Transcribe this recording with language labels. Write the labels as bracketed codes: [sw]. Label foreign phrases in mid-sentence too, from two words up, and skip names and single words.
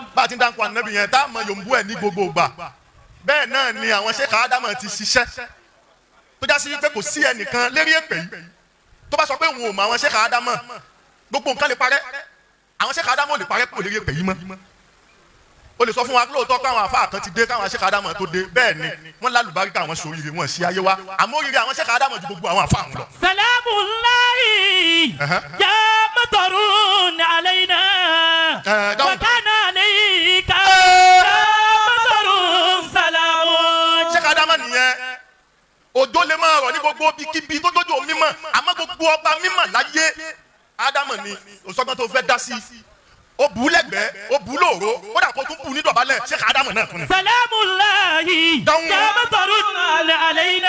[yo] bá a ti ń dákọ̀ ànábì yẹn tá a mọ yòǹbú ẹ̀ ní gbogbo ìgbà bẹ́ẹ̀ náà ni àwọn Sheikh Adamu ti ṣiṣẹ́ tó já sí pé kò sí ẹnìkan lérí èpè yìí tó bá sọ pé òun ò mọ àwọn Sheikh Adamu gbogbo nǹkan lè parẹ́ àwọn Sheikh Adamu lè parẹ́ kò lérí èpè yìí mọ́ o lè sọ fún wa lóòótọ́ káwọn àfáà kan ti dé káwọn Sheikh Adamu tó dé bẹ́ẹ̀ ni wọ́n lálùbáríkà àwọn sòrìrì wọn sí ayé wa àmọ́ oríire àwọn Sheikh Adamu ju gbogbo àwọn àfáà wọn lọ. [ar] سلام الله يا مطر علينا وكان عليك يا مطر سلام. [yo] Sheikh Adamu nìyẹn òjò lè máa rọ̀ ní gbogbo bíkíbi tó dójú omi mọ̀ àmọ́ gbogbo ọba mímọ̀ láyé Adamu ni òṣọ́gbọ́n tó fẹ́ dá sí o bu lẹ́gbẹ̀ẹ́ o bu lóòró o dà kó tún bu ní dọ̀bálẹ̀ Sheikh Adamu náà tún ni. [ar] سلام الله يا مطر علينا.